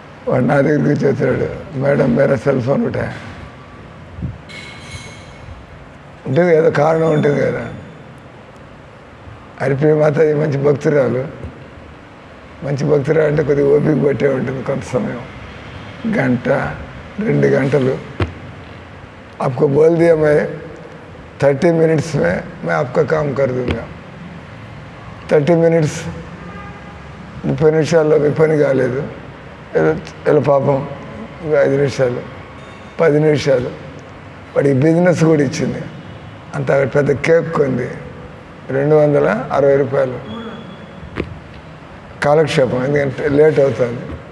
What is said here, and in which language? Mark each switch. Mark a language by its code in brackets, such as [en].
[te] వాడు నా దగ్గరికి వచ్చేస్తాడు, మేడం మేరా సెల్ ఫోన్ ఉంటా ఉంటుంది కదా, కారణం ఉంటుంది కదా. హరిప్రియ మాతాజీ మంచి భక్తురాలు అంటే కొద్దిగా ఓపిక పట్టే ఉంటుంది కొంత సమయం, 1-2 గంటలు. [hi] आपको बोल दिया मैं 30 मिनट्स में मैं आपका काम कर दूंगा. 30 मिनट्स [te] 30 నిమిషాల్లో మీ పని కాలేదు, ఇలా పాపం 5 నిమిషాలు 10 నిమిషాలు వాడికి బిజినెస్ కూడా ఇచ్చింది. అంత పెద్ద కేక్ కొంది, 260 రూపాయలు కాలక్షేపం, ఎందుకంటే లేట్ అవుతుంది.